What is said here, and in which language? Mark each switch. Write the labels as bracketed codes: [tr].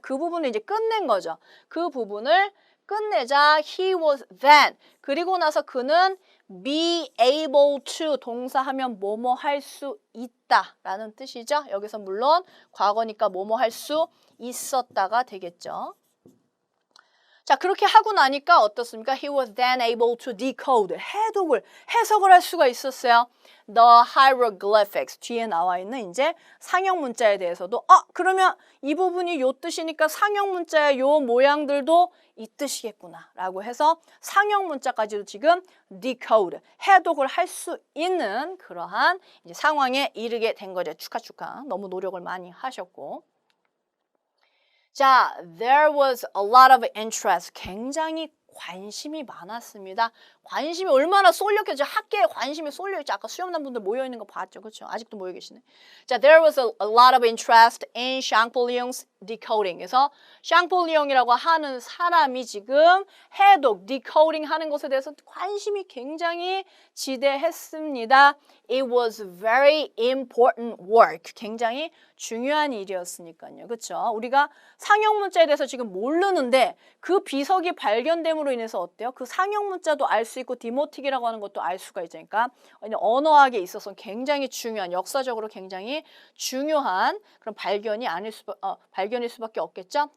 [ko] 그 부분을 이제 끝낸 거죠. 그 부분을 끝내자 [en] he was then. [ko] 그리고 나서 그는 be able to, 동사하면 뭐뭐 할 수 있다라는 뜻이죠. 여기서 물론 과거니까 뭐뭐 할 수 있었다가 되겠죠. 자, 그렇게 하고 나니까 어떻습니까? [en] He was then able to decode, [ko] 해석을 할 수가 있었어요. [en] The hieroglyphics, [ko] 뒤에 나와 있는 이제 상형 문자에 대해서도 그러면 이 부분이 요 뜻이니까 상형 문자의 요 모양들도 이 뜻이겠구나 라고 해서 상형 문자까지도 지금 decode, 해독을 할 수 있는 그러한 이제 상황에 이르게 된 거죠. 축하. 너무 노력을 많이 하셨고. [en] 자, there was a lot of interest. [ko] 굉장히 관심이 많았습니다. 관심이 얼마나 쏠렸겠죠. 학계에 관심이 쏠려있죠. 아까 수염난 분들 모여있는 거 봤죠. 그렇죠? 아직도 모여 계시네. 자, [en] there was a lot of interest in [ko] 샹폴리eng's [en] decoding. [ko] 그래서 샹폴리옹이라고 하는 사람이 지금 해독, decoding 하는 것에 대해서 관심이 굉장히 지대했습니다. [en] It was very important work. [ko] 굉장히 중요한 일이었으니까요. 그렇죠? 우리가 상형 문자에 대해서 지금 모르는데 그 비석이 발견됨으로 인해서 어때요? 그 상형 문자도 알 수 있고 디모틱이라고 하는 것도 알 수가 있으니까 언어학에 있어서 굉장히 중요한, 역사적으로 굉장히 중요한 그런 발견일 수밖에 없겠죠.